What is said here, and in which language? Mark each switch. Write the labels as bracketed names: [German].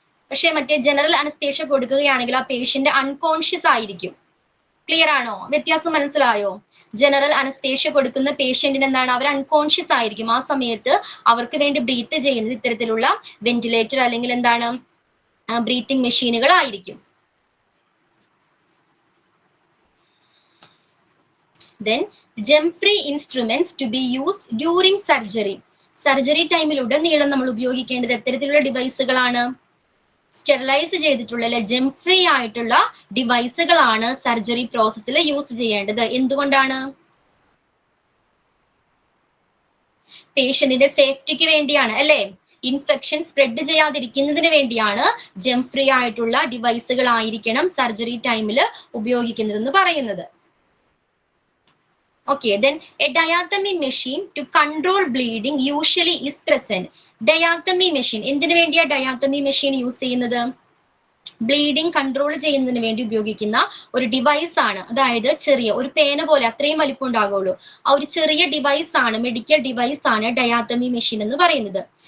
[Malayalam] പക്ഷെ മറ്റേ general anaesthesia കൊടുക്കുകയാണെങ്കിൽ ആ പേഷ്യന്റ് അൺകോൺഷ്യസ് ആയിരിക്കും. ക്ലിയർ ആണോ? വ്യത്യാസം മനസ്സിലായോ? ജനറൽ അനസ്തേഷ്യ കൊടുക്കുന്ന പേഷ്യന്റിന് എന്താണ്? അവർ അൺകോൺഷ്യസ് ആയിരിക്കും. ആ സമയത്ത് അവർക്ക് വേണ്ടി ബ്രീത്ത് ചെയ്യുന്നത് ഇത്തരത്തിലുള്ള വെന്റിലേറ്റർ അല്ലെങ്കിൽ എന്താണ് ബ്രീത്തിങ് മെഷീനുകൾ ആയിരിക്കും. [English] Then gem-free instruments to be used during surgery. [Malayalam] Surgery ടൈമിലുടനീളം നമ്മൾ ഉപയോഗിക്കേണ്ടത് എത്തരത്തിലുള്ള ഡിവൈസുകളാണ്? സ്റ്റെറിലൈസ് ചെയ്തിട്ടുള്ള അല്ലെ ജെം ഫ്രീ ആയിട്ടുള്ള ഡിവൈസുകളാണ് സർജറി പ്രോസസ്സിൽ യൂസ് ചെയ്യേണ്ടത്. എന്തുകൊണ്ടാണ്? പേഷ്യന്റിന്റെ സേഫ്റ്റിക്ക് വേണ്ടിയാണ് അല്ലെ? ഇൻഫെക്ഷൻ സ്പ്രെഡ് ചെയ്യാതിരിക്കുന്നതിന് വേണ്ടിയാണ് ജെം ഫ്രീ ആയിട്ടുള്ള ഡിവൈസുകൾ ആയിരിക്കണം സർജറി ടൈമിൽ ഉപയോഗിക്കുന്നതെന്ന് പറയുന്നത്. [English] Okay, then a diathermy machine to control bleeding usually is present. [Malayalam] Diathermy machine എന്തിനു വേണ്ടിയാ diathermy machine യൂസ് ചെയ്യുന്നത്? ബ്ലീഡിങ് കൺട്രോൾ ചെയ്യുന്നതിന് വേണ്ടി ഉപയോഗിക്കുന്ന ഒരു ഡിവൈസ് ആണ്. അതായത് ചെറിയ ഒരു പേന പോലെ അത്രയും വലിപ്പം ഉണ്ടാകുള്ളൂ. ആ ഒരു ചെറിയ ഡിവൈസ് ആണ്, മെഡിക്കൽ ഡിവൈസ് ആണ് ഡയാത്തമി മെഷീൻ എന്ന് പറയുന്നത്.